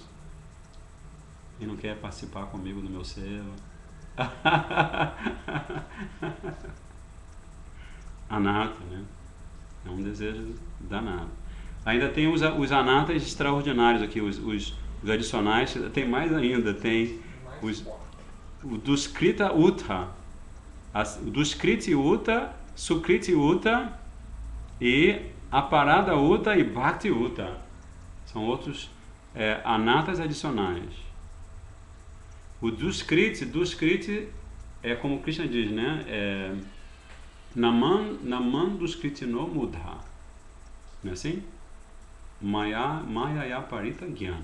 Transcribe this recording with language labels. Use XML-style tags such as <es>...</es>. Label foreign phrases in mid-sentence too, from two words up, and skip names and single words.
<pt>Ele não quer participar comigo do meu selo. Anata, né? É um desejo danado. Ainda tem os anatas extraordinários aqui, os adicionais. Tem mais ainda, tem o Duskrita Uta, o Duskriti Uta, Sukriti Uta e Aparada Uta e Bhakti Uta. São outros anatas adicionais. O Duskriti é como Krishna diz, né?</pt> <sa>Naman Duskritino Mudha.</sa> <pt>Não é assim?</pt> <sa>Maya Parita Jnana.</sa>